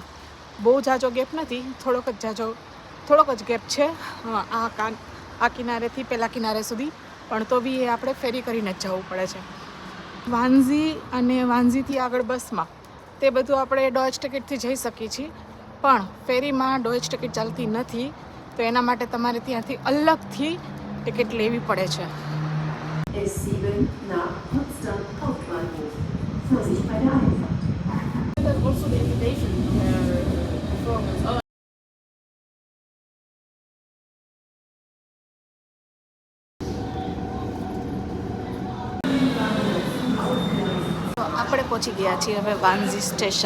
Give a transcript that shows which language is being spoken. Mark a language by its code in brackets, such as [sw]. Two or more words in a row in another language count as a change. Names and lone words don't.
[gu] બહુ જાજો ગેપ નથી, થોડોક જ ગેપ છે આ કિનારેથી પેલા કિનારે સુધી, પણ તો બી એ આપણે ફેરી કરીને જ જવું પડે છે. વાંઝી અને વાંઝીથી આગળ બસમાં તે બધું આપણે ડોચ ટિકિટથી જઈ શકીએ છીએ, પણ ફેરીમાં ડોચ ટિકિટ ચાલતી નથી. તો એના માટે તમારે ત્યાંથી અલગથી ટિકિટ લેવી પડે છે. [de] S7 nach Potsdam Hauptbahnhof. Vorsicht bei der Einfahrt. [gu] આપણે પહોંચી ગયા છીએ હવે વાંઝી સ્ટેશન.